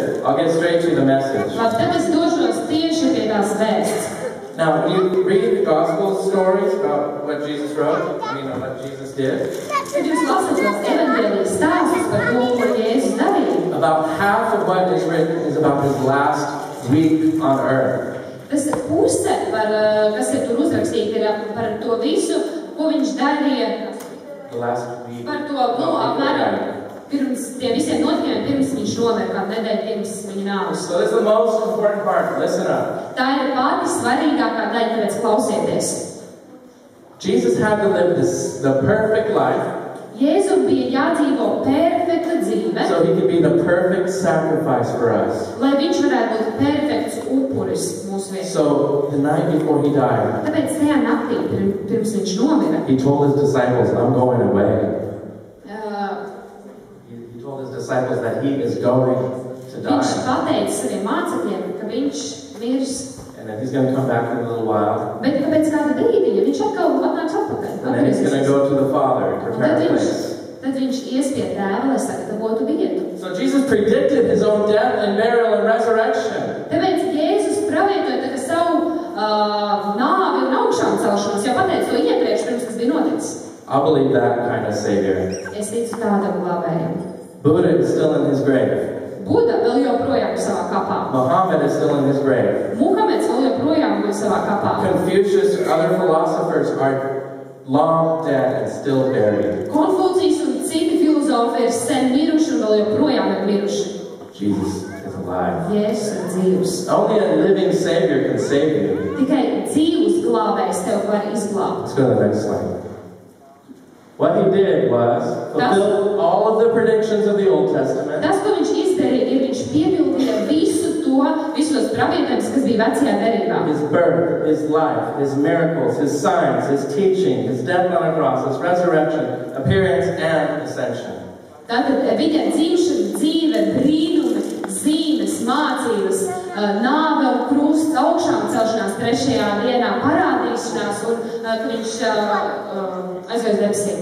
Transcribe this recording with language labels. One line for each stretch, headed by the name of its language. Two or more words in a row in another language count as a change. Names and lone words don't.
English: I'll get straight to the message.
Latvian: Labi, tad es došos tieši pie tās vēsts.
English: Now, when you read the gospel stories about what Jesus wrote, what Jesus did,
Latvian: Kad jūs lasat tos evaņģēlijas stāstus par to, ko Jēzus darīja,
English: about half of what is written is about his last week on earth.
Latvian: tas puse, kas ir tur uzrakstīta, ir par to visu, ko viņš darīja,
English: The last week.
Latvian: par to, apmēram, pirms tie visiem notikumiem, pirms viņš nomira, kādu nedēļu pirms viņa nāves.
English: So this is the most important part. Listen up.
Latvian: Tā ir pati svarīgākā daļa, tāpēc klausieties.
English: Jesus had to live the perfect life
Latvian: Jēzum bija jādzīvo perfekta dzīve,
English: so he could be the perfect sacrifice for us.
Latvian: lai viņš varētu būt perfekts upuris mūsu vietā.
English: So the night before he died,
Latvian: Tāpēc tajā naktī, pirms viņš nomira,
English: he told his disciples, I'm going away. He told his disciples that he is going to
Latvian: viņš
English: die.
Latvian: pateica saviem mācekļiem, ka viņš mirs,
English: And that he's going to come back in a little while.
Latvian: bet pēc kāda brīdiņa viņš atkal atnāks atpakaļ.
English: And then he's going to go to the Father and prepare a place.
Latvian: Tad viņš ies pie tēva, lai sagatavotu vietu.
English: So Jesus predicted his own death and burial and resurrection.
Latvian: Tāpēc Jēzus pravietoja savu nāvi un augšām celšanos, jau pateica to iepriekš, pirms tas bija noticis.
English: I believe that kind of Savior.
Latvian: Es ticu tādam glābējam.
English: Buddha is still in his grave.
Latvian: Buda vēl joprojām ir savā kapā.
English: Muhammad is still in his grave.
Latvian: Muhameds vēl joprojām ir savā kapā.
English: Confucius and other philosophers are long dead and still buried.
Latvian: Konfūcijs un citi filozofi ir sen miruši un vēl joprojām ir miruši.
English: Jesus is alive.
Latvian: Jēzus ir dzīvs.
English: Only a living Savior can save you.
Latvian: Tikai dzīvs glābējs tev var izglābt.
English: Let's go to the next slide. What he did was fulfill all of the predictions of the Old Testament.
Latvian: Tas, ko viņš izdarīja, ir viņš piepildīja visu to, visos pravietības, kas bija vecajā derībā.
English: His birth, his life, his miracles, his signs, his teaching, his death on a cross, his resurrection, appearance, and ascension.
Latvian: Tātad viņa dzīvšana, dzīve, brīnumi, zīmes, mācības, nāve un krusts, augšām celšanās trešajā dienā, parādīšanās un ka viņš aizgāja uz debesīm.